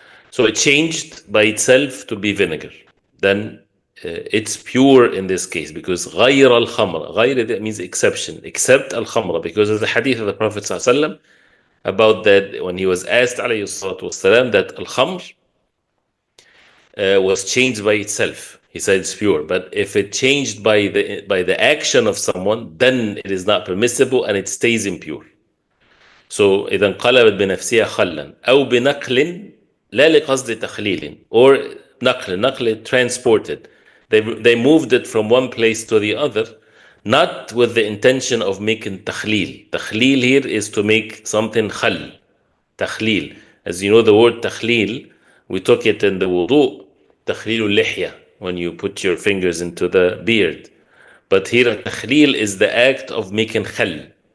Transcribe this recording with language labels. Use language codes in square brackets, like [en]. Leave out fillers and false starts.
[en] So it changed by itself to be vinegar. Then it's pure in this case, because [ar] غير الخمر, [en] غير, that means exception, except al-khamra, because of the hadith of the Prophet ﷺ about that when he was asked alayhi salatu wasalam that al-khamr was changed by itself. He said it's pure, but if it changed by the action of someone, then it is not permissible and it stays impure. [ar] So إذا انقلبت بنفسها خلا أو بنقل لا لقصد تخليل, or نقل transported. [en] They moved it from one place to the other, not with the intention of making takhlil. Takhlil here is to make something khal. Takhlil. As you know, the word takhlil, we took it in the wudu, takhlilul lihya, when you put your fingers into the beard. But here takhlil is the act of making khal.